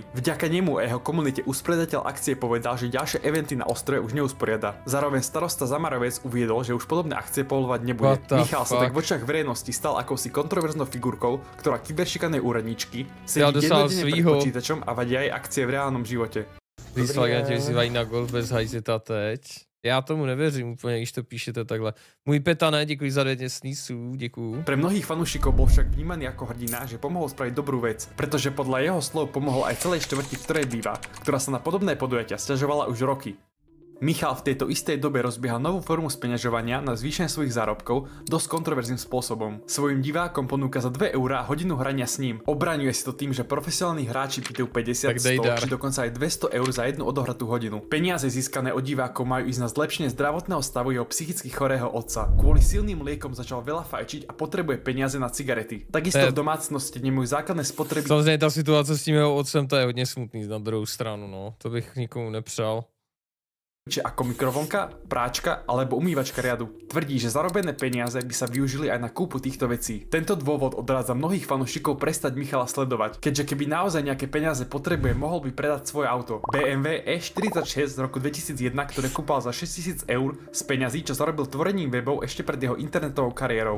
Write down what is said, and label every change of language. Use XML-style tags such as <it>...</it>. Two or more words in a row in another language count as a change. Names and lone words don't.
<sk>Vďaka nemu a jeho komunite usporiadateľ akcie povedal, že ďalšie eventy na ostrove už neusporiada. Zároveň starosta Zamarovec uviedol, že už podobné akcie povoľovať nebude. Michal sa tak v očiach verejnosti stal akousi kontroverznou figurkou, ktorá kyberšikanuje úradníčky, sedí dennodenne pred počítačom a vadí aj akcie v reálnom živote.</sk> <cs>Výsledně vyzývají na golf bez hajzeta teď. Já tomu nevěřím úplně, když to píšete takhle. Můj Petane, děkuji za 9 snísů, děkuju.</cs> <sk>Pre mnohých fanúšikov bol však vnímaný ako hrdina, že pomohol spraviť dobrú vec, pretože podľa jeho slov pomohol aj celej štvrti, v ktorej býva, ktorá sa na podobné podujatia sťažovala už roky. Michal v tejto istej dobe rozbieha novú formu speňažovania na zvýšenie svojich zárobkov dosť kontroverzným spôsobom. Svojim divákom ponúka za 2 eurá hodinu hrania s ním. Obraňuje si to tým, že profesionálni hráči pýtajú 50, 100 či dokonca aj 200 eur za jednu odohratú hodinu. Peniaze získané od divákov majú ísť na zlepšenie zdravotného stavu jeho psychicky chorého otca. Kvôli silným liekom začal veľa fajčiť a potrebuje peniaze na cigarety. Takisto v domácnosti nemajú základné spotreby.</sk> <cs>Samozřejmě ta situace s tím jeho otcem, to je hodně smutný na druhou stranu, no. To bych nikomu nepřál.</cs> <sk>Ako mikrovlnka, práčka alebo umývačka riadu. Tvrdí, že zarobené peniaze by sa využili aj na kúpu týchto vecí. Tento dôvod odrádza mnohých fanúšikov prestať Michala sledovať, keďže keby naozaj nejaké peniaze potrebuje, mohol by predať svoje auto. BMW E46 z roku 2001, ktoré kúpal za 6000 eur z peňazí, čo zarobil tvorením webov ešte pred jeho internetovou kariérou.</sk>